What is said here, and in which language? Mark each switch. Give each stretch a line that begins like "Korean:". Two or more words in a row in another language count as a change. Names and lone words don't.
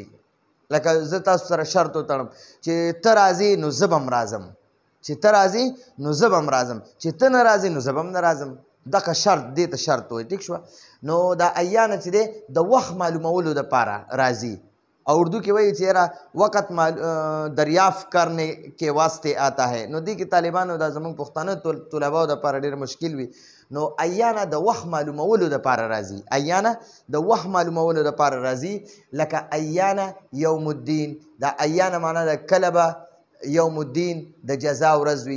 Pashto: لکه زه تاسو سره شرط وتړم چې ته راځې نو زه به هم راځم، چې ته راځې نو زه به هم راځم، چې ته نه راځې نو زه به هم نه راځم. دغه شرط دې ته شرط وایي. ٹھیک شوه. نو دا ایانا چې دی د وخت معلومولو دپاره راځي.
Urdu: اور
Pashto: اردو کې وایي چې یاره
Urdu: وقت دریافت کرنے کے واسطے آتا ہے.
Pashto: نو دې کې طالبانو دا زموږ پښتانه طلباو دپاره ډېر مشکل وي. نو ایانا د وخت معلومولو دپاره راځي. ایانا د وخت معلومولو دپاره راځي. لکه
Arabic: ایانا یوم الدین،
Pashto: دا ایانا معنا د کله به
Arabic: یوم الدین
Pashto: د جزا ورځ وي.